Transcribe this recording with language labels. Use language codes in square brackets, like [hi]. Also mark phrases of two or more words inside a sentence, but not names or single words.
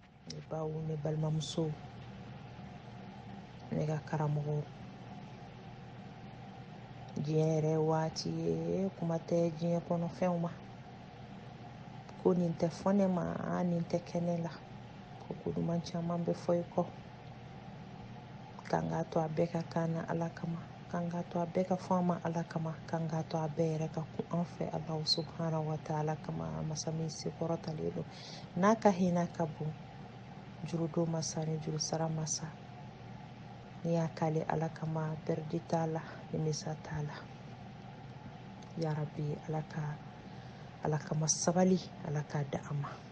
[bm] ne baw ne balimamuso ne ka karamɔgɔ diɲɛ yɛrɛ waati ye kuma tɛ diɲɛ kɔnɔ fɛnw ma ko nin tɛ fɔ ne ma nin tɛ kɛ ne la ko koduman caman bɛ fɔ i kɔ kan k'a to a bɛɛ ka kan na ala kama kan k'a to a bɛɛ ka fɔ an ma ala kama kan k'a to a bɛɛ yɛrɛ ka kun an fɛ ala [ar] سبحانه وتعالى [bm] kama masa min sekɔrɔtalen don n'a ka hinɛ ka bon jurudo masa ni juru sara masa ni y'a k'ale ala kama pɛrɛdi t'a la nimisa t'a la [ar] يا رب [bm] ala kama sabali ala k'a da an ma